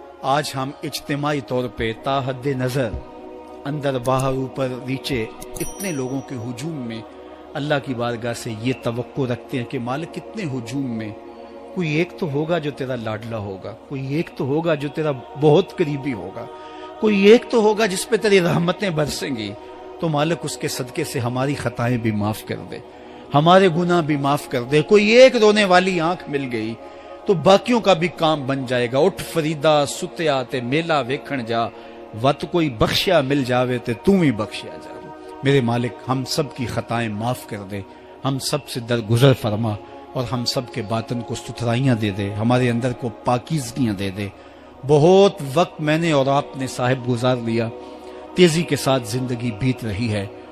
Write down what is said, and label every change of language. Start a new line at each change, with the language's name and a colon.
Urdu: آج ہم اجتماعی طور پہ تا حد نظر اندر باہر اوپر نیچے اتنے لوگوں کے ہجوم میں اللہ کی بارگاہ سے یہ توقع رکھتے ہیں کہ مالک کتنے ہجوم میں کوئی ایک تو ہوگا جو تیرا لاڈلا ہوگا، کوئی ایک تو ہوگا جو تیرا بہت قریبی ہوگا، کوئی ایک تو ہوگا جس پہ تیری رحمتیں برسیں گی، تو مالک اس کے صدقے سے ہماری خطائیں بھی معاف کر دے۔ ہمارے گناہ بھی معاف کر دے. کوئی ایک رونے والی آنکھ مل گئی تو باقیوں کا بھی کام بن جائے گا.
Punjabi: اٹھ فریدا ستیا تے میلہ ویکھن جا, وت کوئی بخشیا مل جاوے تے تو ہی بخشیا جا.
Urdu: میرے مالک ہم سب کی خطائیں معاف کر دے, ہم سب سے درگزر فرما اور ہم سب کے باطن کو ستھرائیاں دے دے, ہمارے اندر کو پاکیزگیاں دے دے. بہت وقت میں نے اور آپ نے صاحب گزار لیا, تیزی کے ساتھ زندگی بیت رہی ہے.